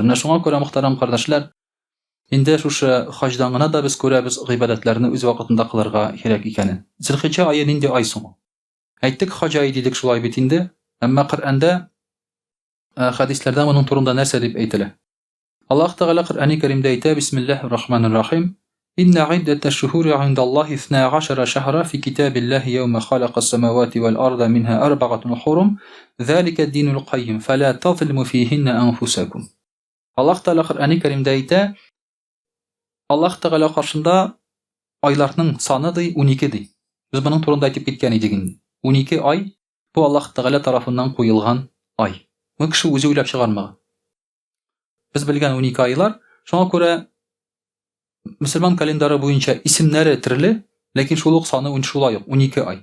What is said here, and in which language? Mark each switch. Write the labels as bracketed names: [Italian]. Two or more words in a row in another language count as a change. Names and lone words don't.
[Tatar] Менә шуңа күрә мөхтәрәм кардәшләр, инде шушы хаҗдан гына да без күрәбез гыйбадәтләрне үз вакытында кылырга кирәк икәнен. Зилхиҗҗә ае нинди ай соң? Әйттек хаҗ ае дидек шулай бит инде. Әмма Коръәндә хәдисләрдә моның турында нәрсә дип әйтелә? Аллаһ Тәгалә Коръәни Кәримдә әйтә: [Arabic] بسم الله الرحمن الرحيم. إن عدة الشهور عند الله 12 شهرا في كتاب الله يوم خلق السماوات والأرض منها أربعة حرم. ذلك الدين القيم فلا تظلموا فيهن أنفسكم. [Tatar] Аллаһ Тәгалә Коръәни Кәримдә әйтә: Аллаһ Тәгалә каршында айларның саны ди 12 ди. Без моның турында әйтеп киткән идек инде. 12 ай бу Аллаһ Тәгалә тарафыннан куелган ай. Бу кеше үзе уйлап чыгармаган. Без белгән 12 айлар, шуңа күрә мөселман календары буенча исемнәре төрле, ләкин шул ук саны шулай ук 12 ай.